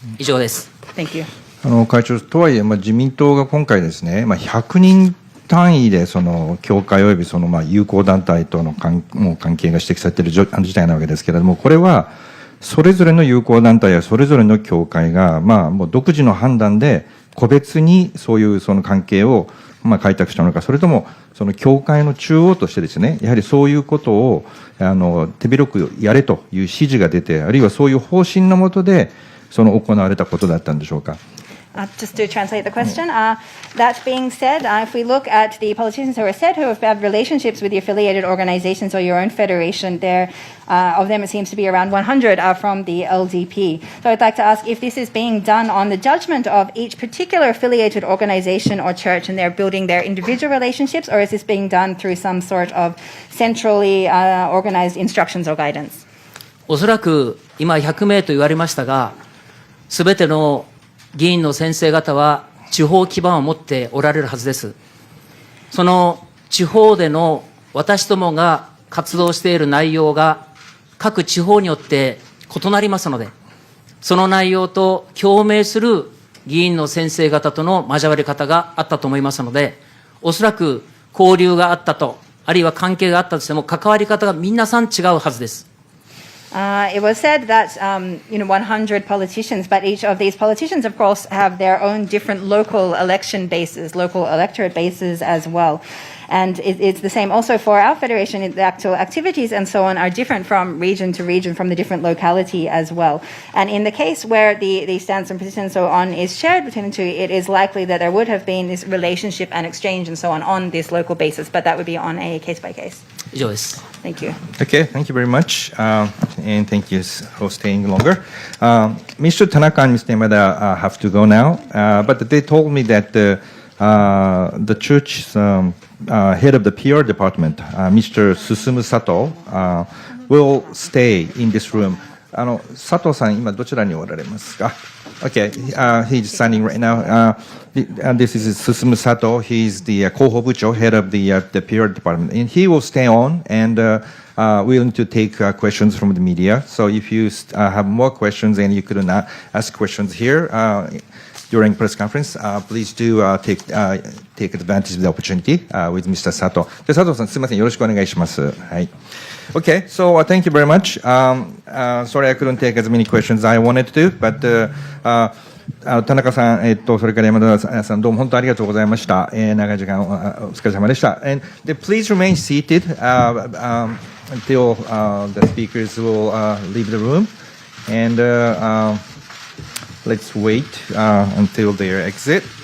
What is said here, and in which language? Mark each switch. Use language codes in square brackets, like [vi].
[ja] 以上です。 [en] Thank you. [ja] 会長、とはいえ、自民党が今回ですね、100人単位でその教会及びその友好団体との関係が指摘されている事態なわけですけれども、これはそれぞれの友好団体やそれぞれの教会がもう独自の判断で個別にそういうその関係を開拓したのか、それともその教会の中央としてですね、やはりそういうことを手広くやれという指示が出て、あるいはそういう方針の下でその行われたことだったんでしょうか。 [en] Just to translate the question, that being said, if we look at the politicians who are said to have had relationships with the affiliated organizations or your own federation, there of them it seems to be around 100 are from the LDP. So I'd like to ask if this is being done on the judgment of each particular affiliated organization or church and they're building their individual relationships, or is this being done through some sort of centrally organized instructions or guidance? [ja] おそらく今100名と言われましたが、すべての議員の先生方は地方基盤を持っておられるはずです。その地方での私どもが活動している内容が各地方によって異なりますので、その内容と共鳴する議員の先生方との交わり方があったと思いますので、おそらく交流があったと、あるいは関係があったとしても関わり方が皆さん違うはずです。 [en] It was said that 100 politicians, but each of these politicians, of course, have their own different local election bases, local electorate bases as well. And it's the same also for our federation. The actual activities and so on are different from region to region, from the different locality as well. And in the case where the stance and position and so on is shared between the two, it is likely that there would have been this relationship and exchange and so on this local basis, but that would be on a case by case. [ja] 以上です。 [en] Thank you. Okay, thank you very much, and thank you for staying longer. Mr. Tanaka and Mr. Yamada have to go now, but they told me that the church's head of the PR department, Mr. Susumu Sato, will stay in this room [ja] 佐藤さん、今どちらにおられますか？ [en] Okay, he's standing right now. This is Susumu Sato. He's the Koho Bucho, head of the PR department. And he will stay on and willing to take questions from the media. So if you have more questions and you could not ask questions here during press conference, please do take advantage of the opportunity with Mr. Sato. [ja] で、佐藤さん、すみません。よろしくお願いします。はい。 [en] Okay, so thank you very much. Sorry I couldn't take as many questions I wanted to, but [ja] 田中さん、それから山田さん、どうも本当ありがとうございました。長い時間お疲れ様でした。 [en] And please remain seated until the speakers will leave the room. And let's wait until their exit.